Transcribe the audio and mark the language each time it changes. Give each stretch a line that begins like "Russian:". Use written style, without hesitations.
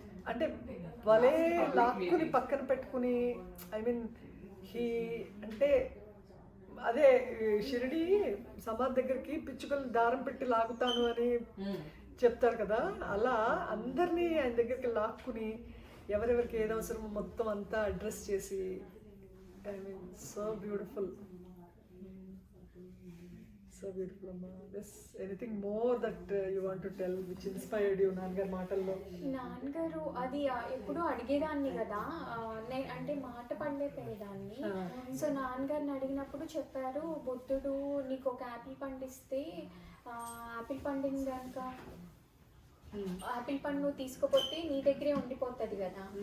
Telugu: అంటే భలే లాక్కుని పక్కన పెట్టుకుని, ఐ మీన్ అంటే అదే షిరిడి సమాధి దగ్గరికి పిచ్చుకలు దారం పెట్టి లాగుతాను అని చెప్తారు కదా, అలా అందరినీ ఆయన దగ్గరికి లాక్కుని ఎవరెవరికి ఏది అవసరమో మొత్తం అంతా అడ్రస్ చేసి,
English: I mean so beautiful. So beautiful, Amma. Yes. Anything more that you want to tell which inspired you,
Telugu: నాన్నగారు మాటల్లో? నాన్నగారు అది ఎప్పుడు అడిగేదాన్ని కదా, నేను అంటే మాట పడలేకపోయేదాన్ని. సో నాన్నగారిని అడిగినప్పుడు చెప్పారు, బుద్ధుడు నీకు ఒక యాపిల్ పండిస్తే యాపిల్ పండిన కనుక యాపిల్ పండు నువ్వు తీసుకోపోతే నీ దగ్గరే ఉండిపోతుంది కదా.